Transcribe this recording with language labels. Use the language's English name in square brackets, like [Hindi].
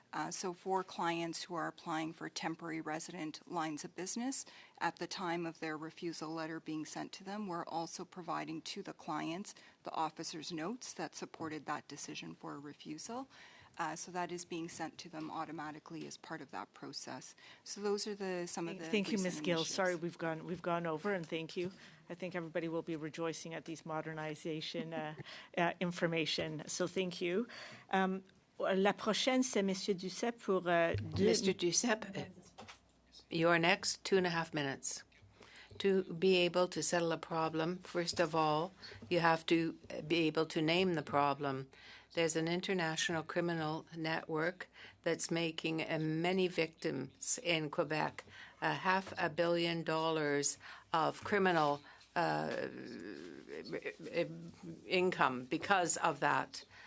[English] So for clients who are applying for temporary resident lines of business, at the time of their refusal letter being sent to them, we're also providing to the clients the officer's notes that supported that decision for a refusal. So that is being sent to them automatically as part of that process. So those are some of the Thank you, Ms. Gill. initiatives. Sorry, we've gone over, and thank you. I think everybody will be rejoicing at these modernization information. So thank you. [French] La prochaine, c'est Monsieur Duceppe pour [English] Mr. Duceppe, you're next, 2.5 minutes. To be able to settle a problem, first of all, you have to be able to name the problem. There's an international criminal network that's making many victims in Quebec, $500 million of criminal income because of that.